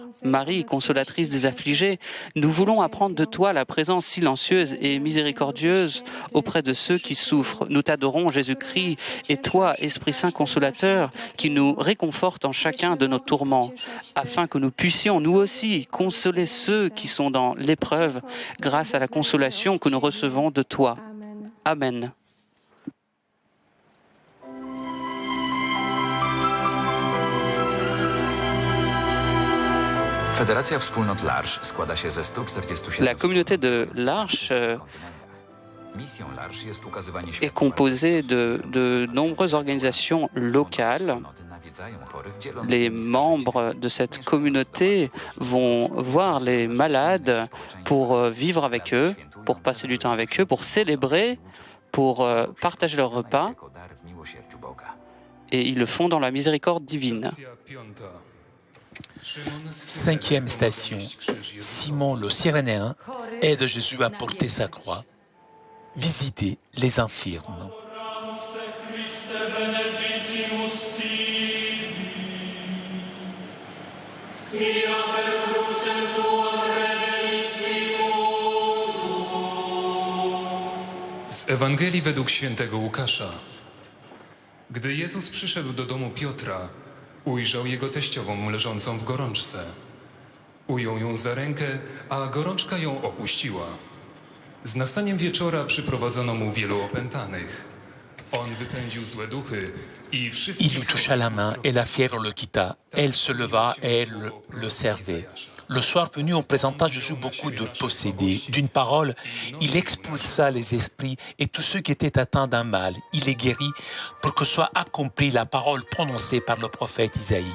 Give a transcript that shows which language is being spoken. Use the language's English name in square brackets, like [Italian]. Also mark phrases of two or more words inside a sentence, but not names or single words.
[French] Marie, consolatrice des affligés, nous voulons apprendre de toi la présence silencieuse et miséricordieuse auprès de ceux qui souffrent. Nous t'adorons, Jésus-Christ, et toi, Esprit Saint consolateur, qui nous réconforte en chacun de nos tourments, afin que nous puissions, nous aussi, consoler ceux qui sont dans l'épreuve grâce à la consolation que nous recevons de toi. Amen. [Polish] Federacja Wspólnot L'Arche składa się ze 147... [French] La communauté de l'Arche [Polish] Misją L'Arche jest ukazywanie [French] est [Polish] światła. [French] composée de nombreuses organisations locales. Les membres de cette communauté vont voir les malades pour vivre avec eux, pour passer du temps avec eux, pour célébrer, pour partager leur repas. Et ils le font dans la miséricorde divine. Cinquième station. Simon le Cyrénéen aide Jésus à porter sa croix. Visiter les infirmes. [Polish] Z Ewangelii według świętego Łukasza. Gdy Jezus przyszedł do domu Piotra, ujrzał jego teściową leżącą w gorączce. Ujął ją za rękę, a gorączka ją opuściła. Z nastaniem wieczora przyprowadzono mu wielu opętanych. On wypędził złe duchy i wszystkich... [French] Il lui toucha la main et la fièvre le quitta. Elle se leva et elle le servait. Le soir venu, on présenta Jésus beaucoup de possédés. D'une parole, il expulsa les esprits et tous ceux qui étaient atteints d'un mal. Il les guérit pour que soit accomplie la parole prononcée par le prophète Isaïe.